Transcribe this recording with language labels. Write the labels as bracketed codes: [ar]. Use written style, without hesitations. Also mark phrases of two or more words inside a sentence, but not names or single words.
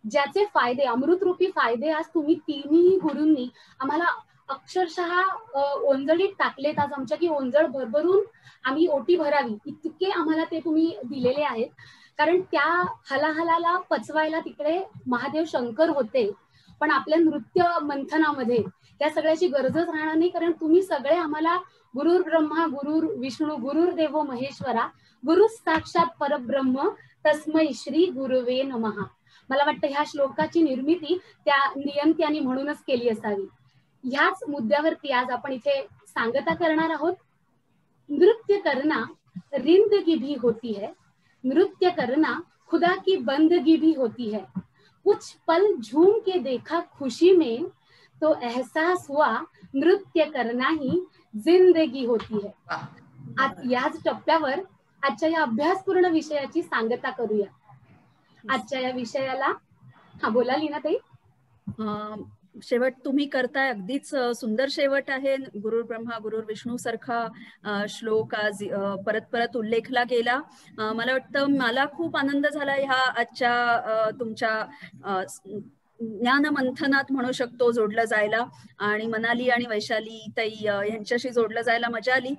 [mr] ज्याचे फायदे, अमृतरूपी फायदे आज तुम्ही तिन्ही गुरूंनी आम्हाला अक्षरशः ओंजळीत टाकलेत आज आमच्या, की ओंजळ भरभरून आम्ही ओटी भरावी इतके आम्हाला ते तुम्ही दिलेले आहेत. कारण त्या हलाहलाला पचवायला तिकडे महादेव शंकर होते, पण आपल्या नृत्य मंथनामध्ये त्या सगळ्याची गरजच राहणार नाही, कारण तुम्ही सगळे आम्हाला [sa] गुरुर ब्रह्मा गुरुर विष्णू गुरुर देवो महेश्वरा गुरु साक्षात परब्रह्म तस्मै श्री गुरुवे नमः. [mr] मला वाटतं ह्या श्लोकाची निर्मिती त्या नियंत्याने म्हणूनच केली असावी. ह्याच मुद्द्यावरती आज आपण इथे सांगता करणार आहोत. [hi] नृत्य करना रिंदगी भी होती है, नृत्य करना खुदा की बंदगी भी होती है, कुछ पल झूम के देखा खुशी में तो एहसास हुआ नृत्य करना ही जिंदगी होती है. [mr] आज याच टप्प्यावर आजच्या या अभ्यासपूर्ण विषयाची सांगता करूया. आजच्या या विषयाला बोला लीनाताई. शेवट तुम्ही करताय, अगदीच सुंदर शेवट आहे. [sa] गुरुर ब्रह्मा गुरुर विष्णू [mr] सारखा श्लोक आज परत परत उल्लेखला गेला. मला वाटतं मला खूप आनंद झाला ह्या आजच्या तुमच्या ज्ञान मंथनात म्हणू शकतो जोडलं जायला, आणि मनाली आणि वैशाली ताई यांच्याशी जोडलं जायला मजा आली.